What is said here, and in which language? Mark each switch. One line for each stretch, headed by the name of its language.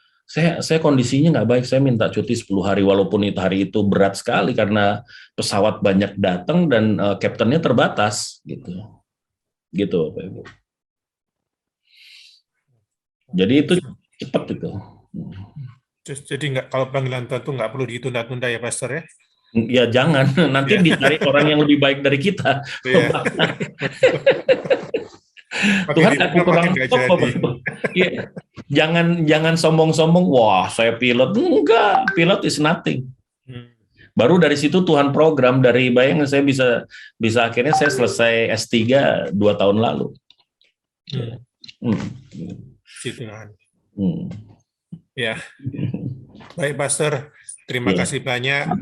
Indonesian: saya kondisinya nggak baik, saya minta cuti 10 hari, walaupun itu hari itu berat sekali karena pesawat banyak datang dan kaptennya terbatas, gitu Bapak Ibu. Jadi itu cepat itu. Jadi kalau panggilan Tuhan itu nggak perlu ditunda-tunda ya, Pastor ya? Ya jangan, nanti dicari orang yang lebih baik dari kita. Tuhan aku kurang top. Ya, jangan sombong-sombong. Wah, saya pilot. Enggak,
English: pilot is nothing.
Indonesian: Baru dari situ Tuhan program, dari bayangin saya bisa akhirnya saya selesai S3 2 tahun lalu. Tuhan. Ya, baik Pastor, terima kasih banyak.